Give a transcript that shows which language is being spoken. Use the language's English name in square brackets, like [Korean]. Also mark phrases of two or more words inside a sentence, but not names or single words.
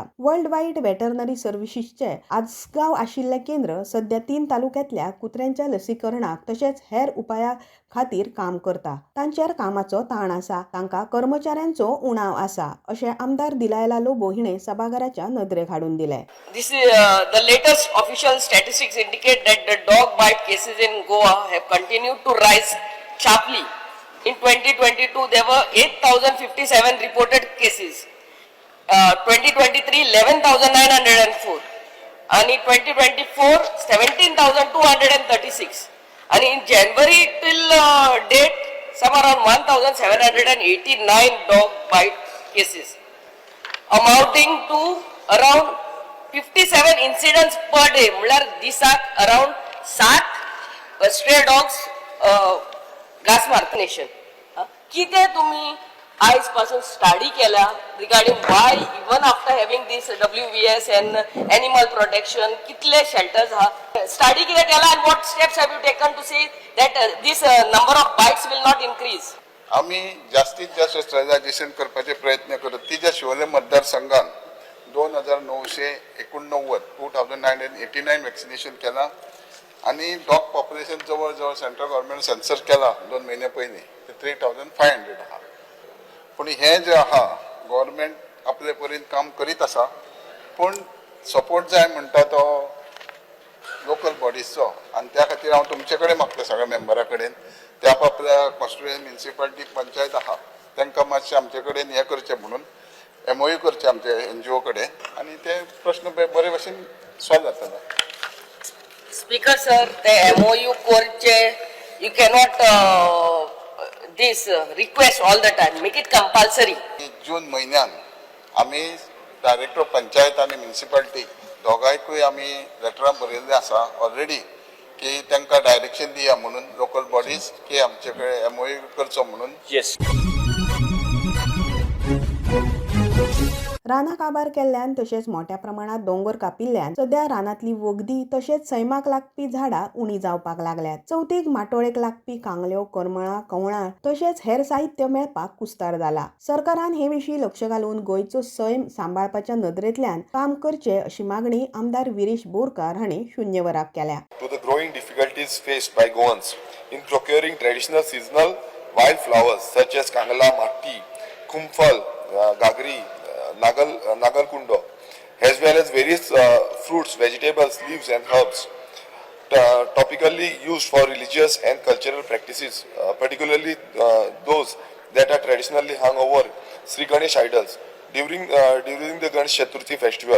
[Konkani] वर्ल्ड वायड वेटरनरी सर्व्हिसेसचे आजगांव आशिल्लें केंद्र सध्या 3 तालुक्यांतल्या कुत्र्यांच्या लसीकरणाक तशेंच हेर उपाया खातीर काम करता. तांचेर कामाचो ताण आसा, तांकां कर्मचाऱ्यांचो उणाव आसा अशें आमदार दिलायला लोबो हिणें सभाघराच्या नदरेक हाडून दिलें. [English] This is the latest official statistics indicate that the dog bite cases in Goa have continued to rise sharply. In 2022, there were 8,057 reported cases. 2023, 11,904. And in 2024, 17,236. And in January till date, some around 1,789 dog bite cases, amounting to around 57 incidents per day. [Konkani] म्हळ्यार दिसाक [English] around 7 stray dogs [Konkani] घास मारता नेशन. कितें तुमी आयज पासून स्टडी केल्या [English] regarding why even after having this WVS and animal protection [Konkani] कितले शेल्टर्स आहा स्टडी कितें केला [English] and what steps have you taken to say that this number of bites will not increase? [Konkani] आमी जास्तीत जास्त स्ट्रेटायझेशन करपाचे प्रयत्न करत. तिच्या शिवोले मतदारसंघात 2,989 वॅक्सिनेशन केला आणि [English] dog population [Konkani] जवळ जवळ [English] central government census [Konkani] केला 2 महिने पयलीं ते 3,500 आहा. पूण हे जे आहा गव्हर्नमेंट आपले परीन काम करीत आसा, पूण सपोर्ट जाय म्हणटा तो [English] local bodiesचो. [Konkani] आनी त्या खातीर हांव तुमचे कडेन मागता सगळ्या मेंबरा कडेन ते आपल्या कॉन्स्टिट्युएन्सी म्युनिसिपालिटी पंचायत आहा तांकां मातशें आमचे कडेन हें करचें म्हणून MOU करचे आमचे NGO कडेन आनी ते प्रश्न बरे भशेन सॉल्व जातले. [English] Speaker sir, the MOU करचे you cannot this request all the time, make it compulsory. [Konkani] जून म्हयन्यान आमी डायरेक्टर पंचायत आनी म्युनिसिपालिटी दोगांयकूय आमी लेटरां बरयल्लीं आसा ऑलरेडी की तांकां डायरेक्शन दिया म्हणून [English] local bodies [Konkani] की आमचे कडेन MOU करचो म्हणून. [English] Yes. [Konkani] रानां काबार केल्ल्यान तशेंच मोठ्या प्रमाणात दोंगर कापिल्ल्यान सध्या रानांतली वखदी तशेंच सैमाक लागपी झाडां उणी जावपाक लागल्यात. चवथीक माटोळेक लागपी कांगल्यो, करमळां, कवळां तशेंच हेर साहित्य मेळपाक कुस्तार जाला. सरकारान हे विशीं लक्ष घालून गोंयचो सैम सांबाळपाच्या नदरेंतल्यान काम करचें अशी मागणी आमदार विरेश बोरकार हांणी शून्य वराक केल्या. [English] To the growing difficulties faced by Goans in procuring traditional seasonal wild flowers such as Kangala, Matti, Kumfal, Gagri, Nagalkundo, as well as various fruits, vegetables, leaves and herbs topically used for religious and cultural practices, particularly those that are traditionally hung over Sri Ganesh idols during the Ganesh Chaturthi festival.